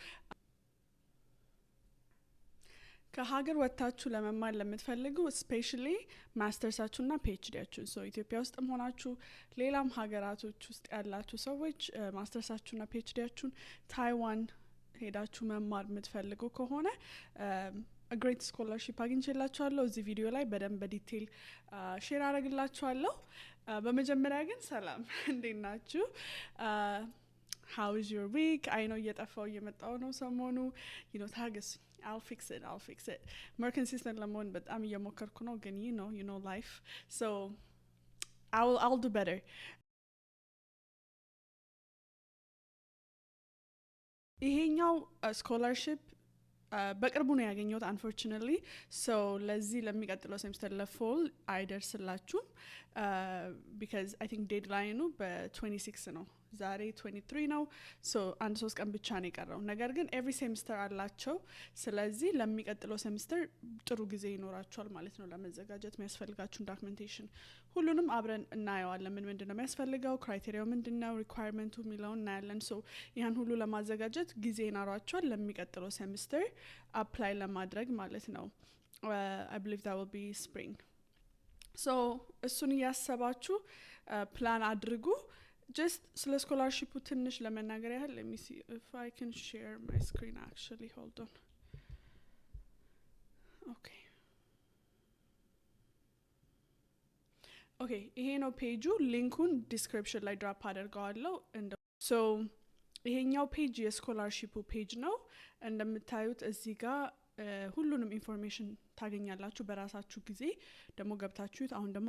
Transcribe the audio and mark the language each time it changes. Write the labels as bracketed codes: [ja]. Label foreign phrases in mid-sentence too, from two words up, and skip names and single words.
[am] ከሀገር ወጥታችሁ ለመማር ለምትፈልጉ ስፔሻሊ ማስተርሳችሁና ፒኤችዲያችሁን ኢትዮጵያ ውስጥም ሆናችሁ ሌላም ሀገራቶች ውስጥ ያላችሁ ሰዎች ማስተርሳችሁና ፒኤችዲያችሁን ታይዋን ሄዳችሁ መማር የምትፈልጉ ከሆነ [en] great scholarship [am] አግኝቼላችኋለሁ። እዚህ ቪዲዮ ላይ በደንብ በዲቴል ሼር አደርግላችኋለሁ። በመጀመሪያ ግን ሰላም፣ እንዴት ናችሁ? [en] how is your week? I know [am] እየጠፋው እየመጣው ነው ሰሞኑ። ታገስ [en] I'll fix it. more consistent [am] ለመሆን በጣም እየሞከርኩ ነው ግን [en] you know life. So I'll do better. [am] ይሄኛው ስኮላርሺፕ በቅርቡ ነው ያገኘሁት unfortunately. so ለዚህ ለሚቀጥለው ሴምስተር ለፎል አይደርስላችሁም [en] because I think [am] ዴድላይኑ በ26 ነው። ዛሬ 23 ነው። አንድ 3 ቀን ብቻ ነው የቀረው። ነገር ግን [en] every semester [am] አላቸው። ስለዚህ ለሚቀጥለው ሴምስተር ጥሩ ጊዜ ይኖራቸዋል ማለት ነው ለመዘጋጀት። የሚያስፈልጋችሁን ዶክመንቴሽን ሁሉንም አብረን እናየዋለን። ምንድን ነው የሚያስፈልገው፣ ክራይቴሪያው ምንድን ነው፣ ሪኳየርመንቱ የሚለውን እናያለን። ይህን ሁሉ ለማዘጋጀት ጊዜ ይኖራቸዋል ለሚቀጥለው ሴምስተር አፕላይ ለማድረግ ማለት ነው። [en] I believe that will be spring. [am] እሱን እያሰባችሁ ፕላን አድርጉ። [en] just [am] ስለ ስኮላርሺፑ ትንሽ ለመናገር ያህል [en] let me see if I can share my screen actually. hold on. [am] okay ይሄ ነው ፔጁ። ሊንኩን ዲስክሪፕሽን ላይ ድራፕ አደርገዋለሁ። ይሄኛው ፔጅ የስኮላርሺፑ ፔጅ ነው። እንደምታዩት እዚህ ጋር ሁሉንም ኢንፎርሜሽን ታገኛላችሁ በራሳችሁ ጊዜ ደግሞ ገብታችሁት። አሁን ደግሞ